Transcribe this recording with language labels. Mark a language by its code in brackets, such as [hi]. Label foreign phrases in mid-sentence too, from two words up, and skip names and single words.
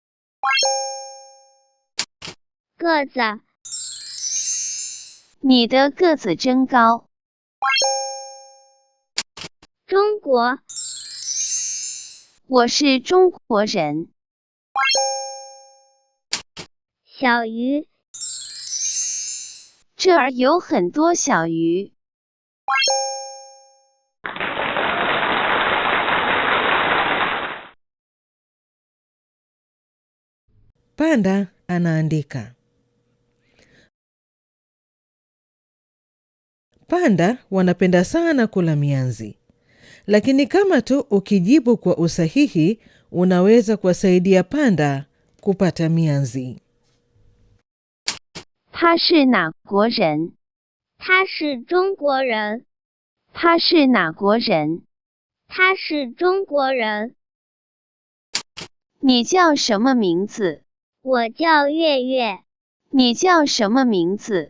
[zh] 个子。你的个子真高。中国。我是中国人。小鱼。这儿有很多小鱼。 [sw] Panda anaandika. Panda wanapenda sana kula mianzi. Lakini kama tu ukijibu kwa usahihi, unaweza kuwasaidia panda kupata mianzi. [zh] 他是哪国人？他是中国人。他是哪国人？他是中国人。你叫什么名字？我叫月月。你叫什么名字？